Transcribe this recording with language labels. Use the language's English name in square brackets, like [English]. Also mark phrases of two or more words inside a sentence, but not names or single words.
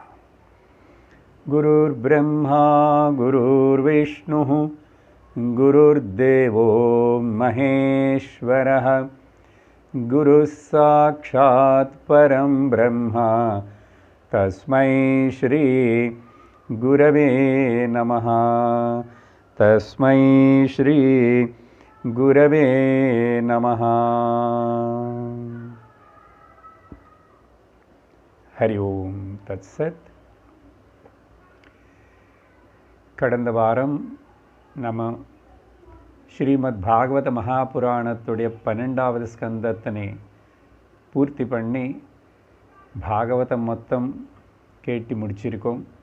[Sanskrit] गुरुर्ब्रह्मा गुरुर्विष्णुः गुरुर्देवो महेश्वरः गुरुः साक्षात् परं ब्रह्म तस्मै श्री गुरवे नमः। तस्मै श्री गुरवे नमः। हरि ओम तत्सत्। [Tamil] கடந்த வாரம் நம்ம ஸ்ரீமத் பாகவத மகாபுராணத்துடைய 12வது ஸ்கந்தத்தினை பூர்த்தி பண்ணி பாகவதம் மொத்தம் கேட்டு முடிச்சிருக்கோம்.